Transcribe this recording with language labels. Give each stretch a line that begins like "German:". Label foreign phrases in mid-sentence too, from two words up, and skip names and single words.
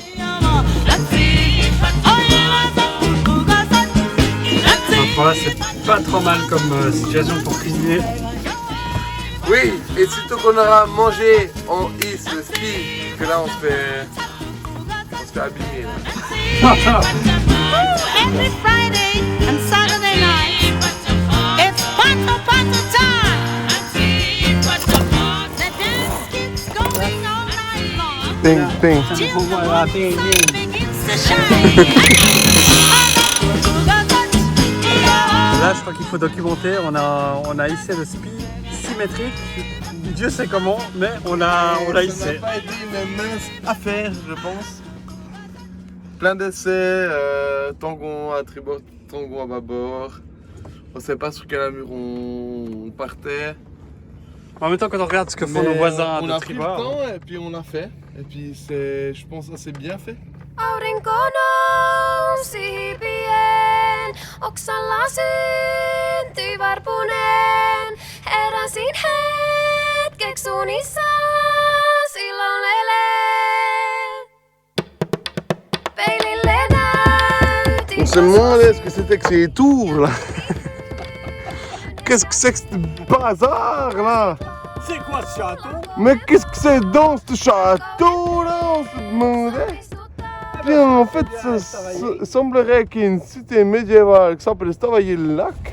French: Voilà, c'est pas trop mal comme situation pour cuisiner. Oui, et surtout qu'on aura mangé en hisse le ski, parce que là on se fait abîmer. Là.
English: Every Friday and Saturday night, it's party time. The dance keeps going all night long. Ding, ding. Till the sun begins to shine.
French: Là, je crois qu'il faut documenter. On a hissé le spi symétrique. Dieu sait comment, mais on l'a hissé. Ça n'a pas été une mince affaire, je pense. Plein d'essais, tangon à tribord, tangon à bâbord. On ne sait pas sur quelle allure on partait. En même temps, quand on regarde ce que font nos voisins on de a pris le tribord. temps et puis on l'a fait. Et puis c'est, je pense, assez bien fait.
Finnish: Aurinko nousi pian, oksalla syntyi varpunen. Heräsin hetkeksi unissa, silloin elän. Peilille näytin
French: On se demandait ce que c'était que ces tours là. Qu'est-ce que c'est que ce bazar là? C'est quoi ce château? Mais qu'est-ce que c'est dans ce château là? On se demandait. Puis en fait, ça semblerait qu'il y ait une cité médiévale qui s'appelle Stavayer-le-Lac.